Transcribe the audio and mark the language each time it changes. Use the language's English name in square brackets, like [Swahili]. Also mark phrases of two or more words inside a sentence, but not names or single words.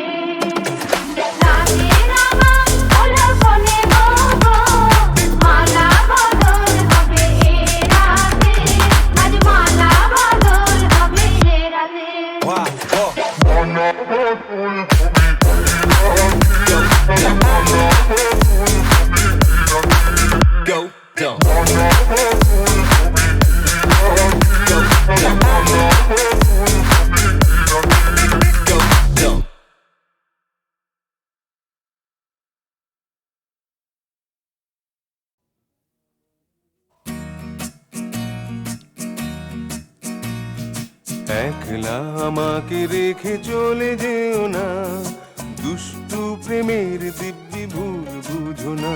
[Bangla] রাতে রাঙা হলো বনে বহু, মালা বদল হবে এ রাতে, আজ মালা বদল হবে এ রাতে। [English] Wow, go! Go, go! Go, go! [Bangla] একলা আমাকে রেখে চলে যেও না, দুষ্টু প্রেমের দিব্যি ভুল বুঝো না।